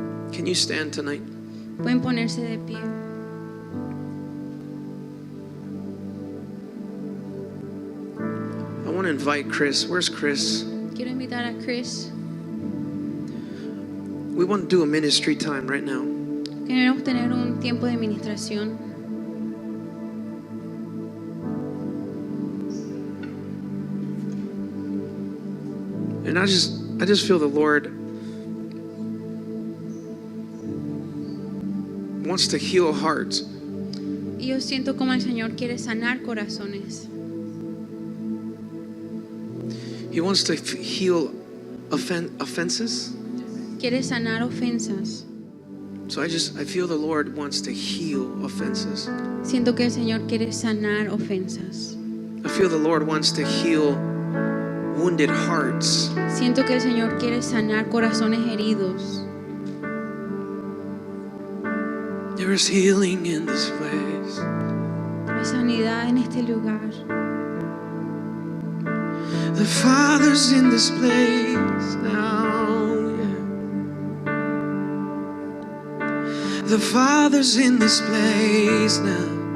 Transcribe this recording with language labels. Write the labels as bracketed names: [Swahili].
[English] Can you stand tonight? [Spanish] Pueden ponerse de pie. [English] I want to invite Chris. Where's Chris? [Spanish] Quiero invitar a Chris. [English] We want to do a ministry time right now. [Spanish] Queremos tener un tiempo de administración. [English] And I just feel the Lord wants to heal hearts. [Spanish] Y yo siento como el Señor quiere sanar corazones. [English] He wants to heal offenses. [Spanish] Quiere sanar ofensas. [English] So I feel the Lord wants to heal offenses. [Spanish] Siento que el Señor quiere sanar ofensas. [English] I feel the Lord wants to heal wounded hearts. [Spanish] Siento que el Señor quiere sanar corazones heridos. [English] There is healing in this place. [Spanish] Hay sanidad en este lugar. [English] The Father's in this place now. Yeah. The Father's in this place now.